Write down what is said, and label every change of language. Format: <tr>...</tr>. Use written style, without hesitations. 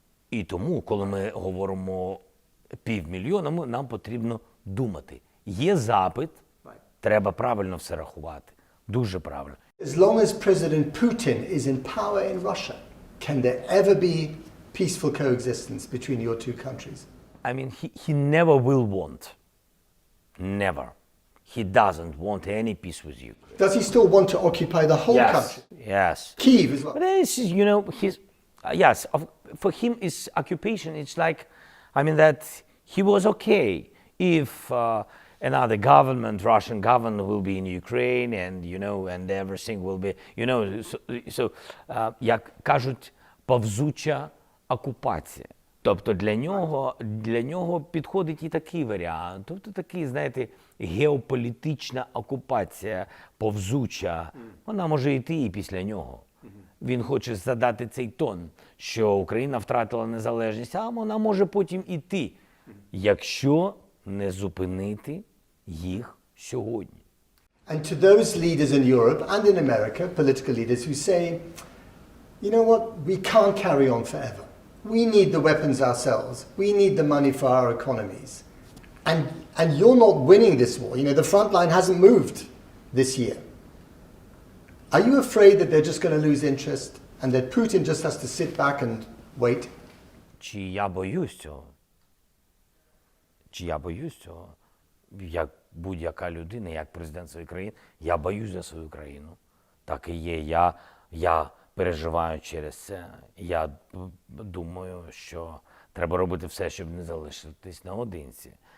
<uk>І тому, коли ми говоримо 500 000, нам потрібно думати. Є запит, треба правильно все рахувати. Дуже правильно.</uk> <en>As long as President Putin is in power in Russia, can there ever be peaceful coexistence between your two countries? I mean, he never will want. Never. He doesn't want any peace with you. Does he still want to occupy the whole Yes, country? yes. Kyiv as well? But this is, yes, for him, his occupation, it's like, I mean, that he was okay if another government, Russian government, will be in Ukraine and, and everything will be, so,</en> <uk>як кажуть, повзуча окупація. Тобто для нього підходить і такий варіант. Тобто такий, знаєте, геополітична окупація повзуча. Вона може йти і після нього. Він хоче задати цей тон, що Україна втратила незалежність, а вона може потім іти, якщо не зупинити їх сьогодні.</uk> <en>And to those leaders in Europe and in America, political leaders who say, you know what, we can't carry on forever. We need the weapons ourselves. We need the money for our economies. And you're not winning this war. The front line hasn't moved this year. Are you afraid that they're just going to lose interest and that Putin just has to sit back and wait?</en> <uk>Чи я боюсь цього? Чи я боюсь цього? Як будь-яка людина, як президент своєї країни, я боюсь за свою країну. Так і є. Я переживаю через це. Я думаю, що треба робити все, щоб не залишитись наодинці.</uk>